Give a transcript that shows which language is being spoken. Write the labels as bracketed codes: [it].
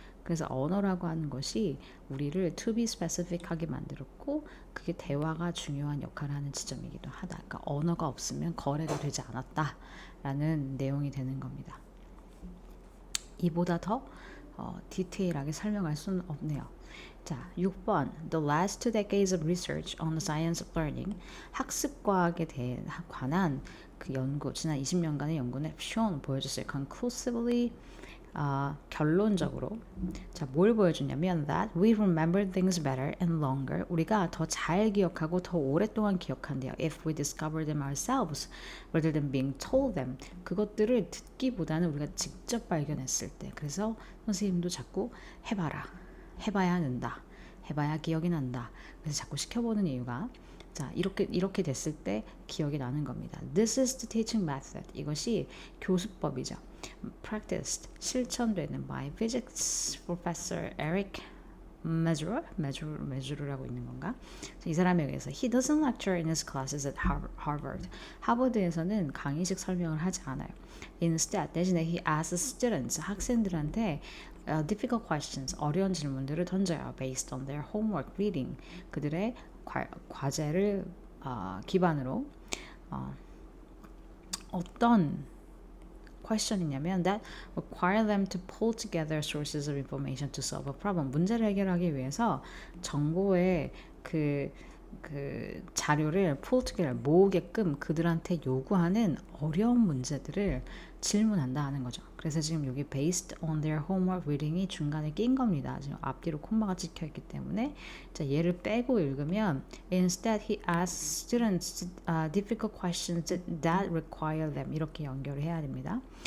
[ko] 그래서 언어라고 하는 것이 우리를 [en] to be specific [ko] 하게 만들었고 그게 대화가 중요한 역할을 하는 지점이기도 하다. 그러니까 언어가 없으면 거래가 되지 않았다라는 내용이 되는 겁니다. 이보다 더 디테일하게 설명할 수는 없네요. 자, 6번. [en] The last 2 decades of research on the science of learning. [ko] 학습과학에 대해 관한 그 연구, 지난 20년간의 연구는 shown, 보여줬어요. [en] conclusively, [ko] 결론적으로. 자, 뭘 보여주냐면 [en] that we remember things better and longer. [ko] 우리가 더 잘 기억하고 더 오랫동안 기억한대요. [en] If we discover them ourselves rather than being told them. [ko] 그것들을 듣기보다는 우리가 직접 발견했을 때. 그래서 선생님도 자꾸 해봐야 는다. 해봐야 기억이 난다. 그래서 자꾸 시켜보는 이유가 자 이렇게 됐을 때 기억이 나는 겁니다. [en] This is the teaching method. [ko] 이것이 교수법이죠. [en] Practiced [ko] 실천되는 [en] by physics professor Eric 메주르라고 있는 건가? [ko] 이 사람에 의해서 [en] He doesn't lecture in his classes at Harvard. [ko] 하버드에서는 강의식 설명을 하지 않아요. [en] Instead, [ko] 대신에 [en] he asks students, [ko] 학생들한테 [en] difficult questions, [ko] 어려운 질문들을 던져요. [en] Based on their homework reading. [ko] 그들의 과제를 기반으로 어떤 [en] question이냐면 that require them to pull together sources of information to solve a problem. [ko] 문제를 해결하기 위해서 정보의 그 자료를 [en] pull together [ko] 모으게끔 그들한테 요구하는 어려운 문제들을 질문한다 하는 거죠. 그래서 지금 여기 [en] based on their homework reading [ko] 이 중간에 낀 겁니다. 지금 앞뒤로 콤마가 찍혀 있기 때문에 자, 얘를 빼고 읽으면 [en] instead he asks students difficult questions that require them [ko] 이렇게 연결을 해야 됩니다.